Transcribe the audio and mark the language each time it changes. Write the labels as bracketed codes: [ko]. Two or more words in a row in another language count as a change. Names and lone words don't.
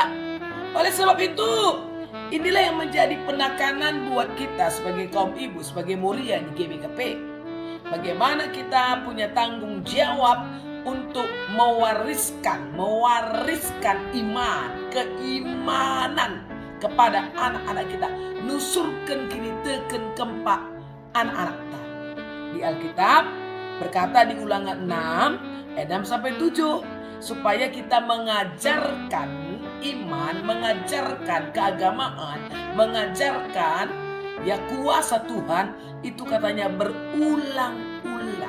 [id] Oleh sebab itu, inilah yang menjadi penekanan buat kita sebagai kaum ibu, sebagai Moria di GBKP. Bagaimana kita punya tanggung jawab untuk mewariskan iman, keimanan kepada anak-anak kita. [btx] Nusurkan kini teken kempak [id] anak-anak kita. Di Alkitab berkata di Ulangan 6 ayat 6-7, supaya kita mengajarkan iman, mengajarkan keagamaan, mengajarkan ya kuasa Tuhan, itu katanya berulang-ulang.